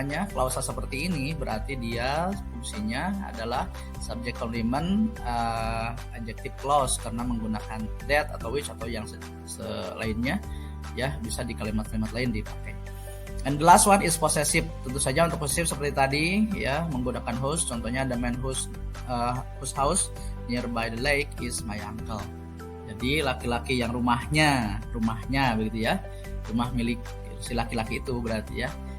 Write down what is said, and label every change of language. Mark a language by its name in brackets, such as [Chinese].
[Indonesian] klausa seperti ini, berarti dia fungsinya adalah subject complement adjective clause karena menggunakan that atau which atau yang selainnya ya, bisa di kalimat-kalimat lain dipakai. [English] And the last one is possessive. [Indonesian] Tentu saja untuk possessive seperti tadi ya, menggunakan whose. Contohnya [English] the man whose house nearby the lake is my uncle. [Indonesian] Jadi laki-laki yang rumahnya begitu ya, rumah milik si laki-laki itu berarti ya,